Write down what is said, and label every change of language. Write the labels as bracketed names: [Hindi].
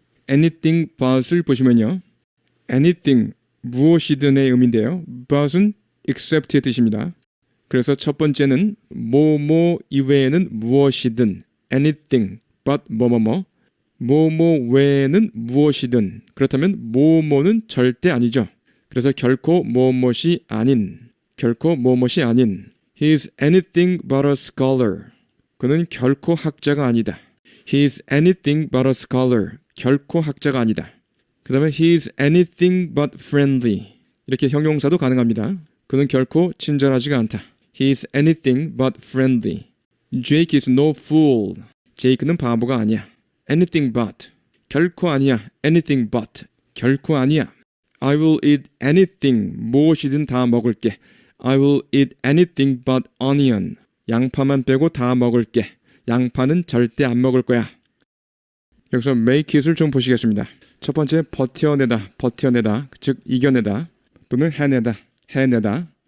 [Korean] anything but을 보시면요. anything, 무엇이든의 의미인데요. but은 except의 뜻입니다. 그래서 첫 번째는 뭐뭐 이외에는 무엇이든 anything but 뭐뭐뭐 뭐뭐 외에는 무엇이든 그렇다면 뭐뭐는 절대 아니죠. 그래서 결코 뭐뭐이 아닌 결코 뭐뭐이 아닌 [English] He is anything but a scholar. [Korean] 그는 결코 학자가 아니다. [English] He is anything but a scholar. [Korean] 결코 학자가 아니다. 그 다음에 [English] He is anything but friendly. [Korean] 이렇게 형용사도 가능합니다. 그는 결코 친절하지가 않다. [English] He is anything but friendly. Jake is no fool. [Korean] 제이크는 바보가 아니야. [English] Anything but. [Korean] 결코 아니야. Anything but. 결코 아니야. [English] I will eat anything. [Korean] 무엇이든 다 먹을게. [English] I will eat anything but onion. [Korean] 양파만 빼고 다 먹을게. 양파는 절대 안 먹을 거야. 여기서 [English] make it [Korean] 을 좀 보시겠습니다. 첫 번째 버텨내다, 즉 이겨내다 또는 해내다.